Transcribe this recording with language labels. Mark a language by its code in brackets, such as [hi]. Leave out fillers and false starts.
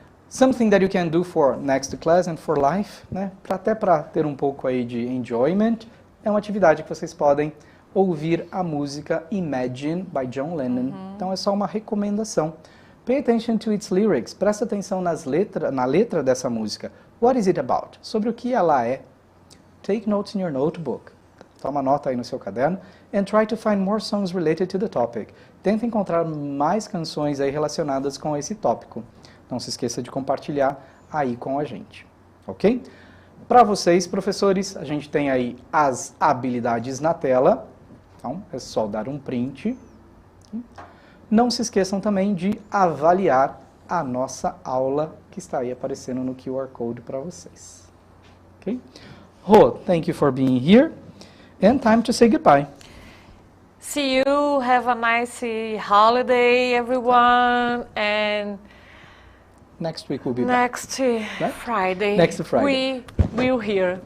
[en] Something that you can do for next class and for life, né? [pt] Até para ter um pouco aí de enjoyment, é uma atividade que vocês podem ouvir a música Imagine by John Lennon. Então é só uma recomendação. [en] Pay attention to its lyrics. [pt] Presta atenção na letra dessa música. [en] What is it about? [pt] Sobre o que ela é. [en] Take notes in your notebook. [pt] Toma nota aí no seu caderno. [en] And try to find more songs related to the topic. [pt] Tenta encontrar mais canções aí relacionadas com esse tópico. Não se esqueça de compartilhar aí com a gente. Ok? Para vocês, professores, a gente tem aí as habilidades na tela. Então, é só dar um print. Não se esqueçam também de avaliar a nossa aula que está aí aparecendo no QR Code para vocês. Ok? [en] Rô, thank you for being here. And time to say goodbye. See you. Have a nice holiday, everyone. And Next week we'll be back. Friday. Next Friday. We will hear.